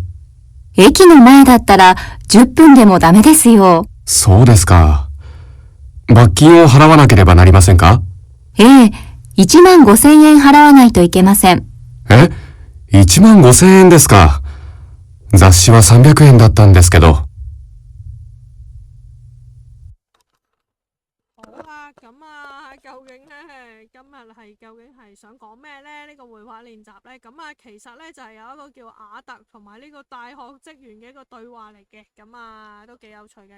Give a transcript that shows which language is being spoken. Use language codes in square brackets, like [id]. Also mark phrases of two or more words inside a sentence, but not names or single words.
[ja] 駅の前だったら10分でもダメですよ。そうですか。罰金を払わなければなりませんか？ええ、15,000円払わないといけません。え、15,000円ですか。雑誌は300円だったんですけど。 [yue] 好啦，咁啊，究竟呢，今日係究竟係想講咩呢？呢個會話練習呢，咁啊，其實呢，就係有一個叫亞特同埋呢個大學職員嘅一個對話嚟嘅，咁啊都幾有趣嘅。